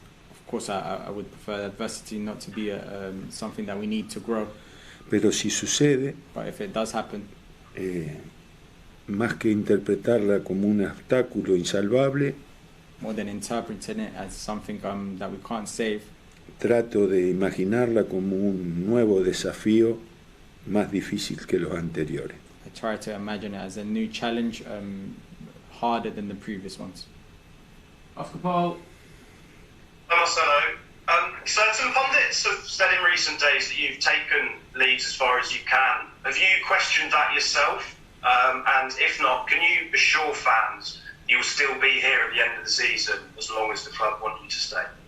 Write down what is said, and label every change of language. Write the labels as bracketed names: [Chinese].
[English] Of course, I would prefer adversity not to be something that we need to grow. [Spanish] Pero si sucede, [English] but if it does happen, [Spanish] más que interpretarla como un obstáculo insalvable, [English] more than interpreting it as something that we can't save, [Spanish] trato de imaginarla como un nuevo desafío más difícil que los anteriores. [English] I try to imagine it as a new challenge, harder than the previous ones. Oscar Paul. Marcelo, so some pundits have said in recent days that you've taken Leeds as far as you can. Have you questioned that yourself? And if not, can you assure fans you'll still be here at the end of the season as long as the club want you to stay?